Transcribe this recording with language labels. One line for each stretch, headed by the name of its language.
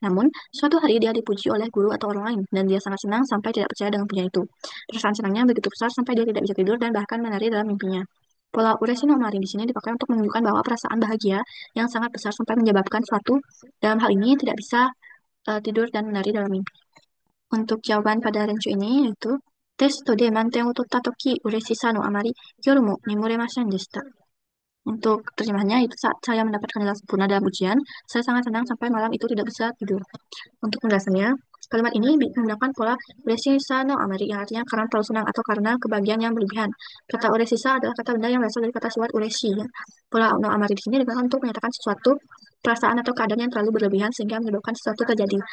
Indonesian: Namun, suatu hari dia dipuji oleh guru atau orang lain, dan dia sangat senang sampai tidak percaya dengan pujian itu. Perasaan senangnya begitu besar sampai dia tidak bisa tidur dan bahkan menari dalam mimpinya. Pola ureshi no mari di sini dipakai untuk menunjukkan bahwa perasaan bahagia yang sangat besar sampai menyebabkan suatu dalam hal ini tidak bisa tidur dan menari dalam mimpi. Untuk jawaban pada renshu ini yaitu
Japanese: テストで満点を取ったとき、嬉しさのあまり、夜も眠れませんでした.
Indonesian: Untuk terjemahnya, itu saat saya mendapatkan nilai sempurna dalam ujian, saya sangat senang sampai malam itu tidak bisa tidur. Untuk penjelasannya, kalimat ini menggunakan pola uresisa no amari yang artinya karena terlalu senang atau karena kebahagiaan yang berlebihan. Kata uresisa adalah kata benda yang berasal dari kata sifat ureshi. Pola no amari di sini digunakan untuk menyatakan sesuatu perasaan atau keadaan yang terlalu berlebihan sehingga menyebabkan sesuatu terjadi.